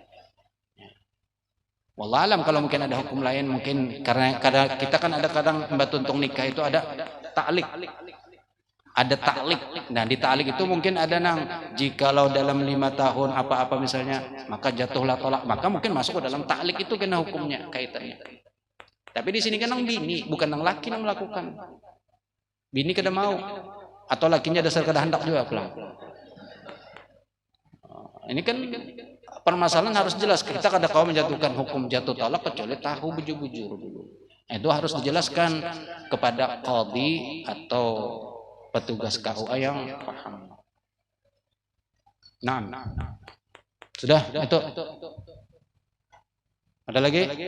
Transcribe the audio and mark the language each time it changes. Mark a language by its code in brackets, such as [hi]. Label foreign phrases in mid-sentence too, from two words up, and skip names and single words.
[ar] والله أعلم [id] kalau mungkin ada hukum lain, mungkin karena kita kan ada kadang tuntung nikah itu ada ta'lik. Ada ta'lik. Nah di ta'lik itu mungkin ada jikalau dalam 5 tahun apa-apa misalnya, maka jatuhlah tolak, maka mungkin masuk ke dalam ta'lik itu kena hukumnya kaitannya. [bjn] Tapi di sini kan bini, bukan laki yang melakukan. Bini kada mau. Atau lakinya dasar kada hendak juga pulang. [id] Ini kan permasalahan harus jelas. [bjn] Kita kada kau menjatuhkan hukum jatuh talak kecuali tahu bujur-bujur dulu. [id] Itu harus dijelaskan kepada qadhi atau petugas KUA yang paham. Naam. Sudah itu. Ada lagi?